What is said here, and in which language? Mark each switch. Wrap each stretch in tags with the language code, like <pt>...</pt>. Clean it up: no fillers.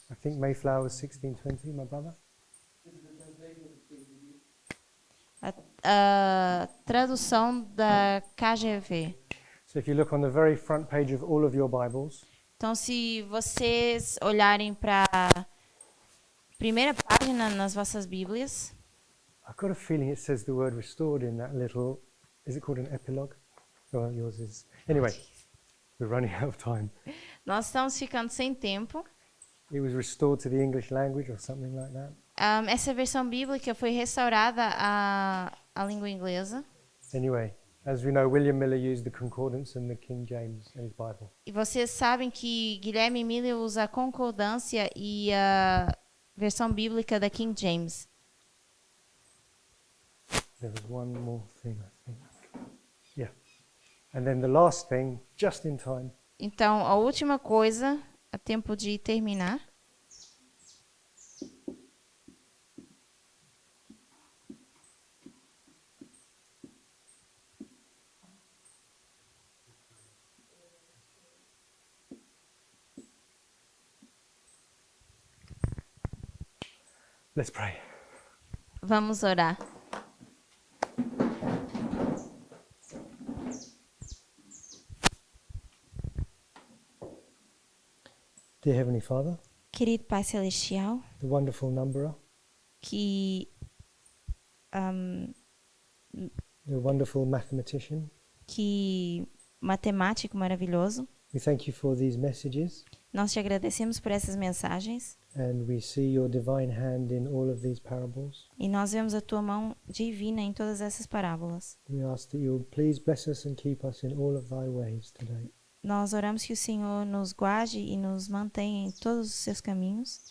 <en>I think Mayflower was 1620, my brother.</en> <pt>A tradução da KJV.</pt> <en>So if you look on the very front page of all of your Bibles,</en> <pt>Então, se vocês olharem para a primeira página nas vossas Bíblias,</pt> <en>I've got a feeling it says the word restored in that little, is it called an epilogue? Well, yours is. Anyway, we're running out of time.</en> <pt>nós estamos ficando sem tempo.</pt> <en>It was restored to the English language or something like that.</en> <pt>Essa versão bíblica foi restaurada à língua inglesa.</pt> <en>Anyway, as we know, William Miller used the concordance and the King James in his Bible.</en> <pt>E vocês sabem que Guilherme Miller usa a concordância e a versão bíblica da King James.</pt> <en>There was one more thing, I think. Yeah. And then the last thing, just in time,</en> <pt>Então, a última coisa, a tempo de terminar.</pt> <en>let's pray.</en> <pt>Vamos orar.</pt> <en>Dear Heavenly Father,</en> <pt>Querido Pai Celestial,</pt> <en>the wonderful numberer,</en> <pt>que</pt> <en>the wonderful mathematician,</en> <pt>matemático maravilhoso,</pt> <en>we thank you for these messages,</en> <pt>nós te agradecemos por essas mensagens</pt> <en>and we see your divine hand in all of these parables.</en> <pt>e nós vemos a tua mão divina em todas essas parábolas.</pt> <en>We ask that you will please bless us and keep us in all of thy ways today.</en> <pt>Nós oramos que o Senhor nos guarde e nos mantenha em todos os seus caminhos.</pt>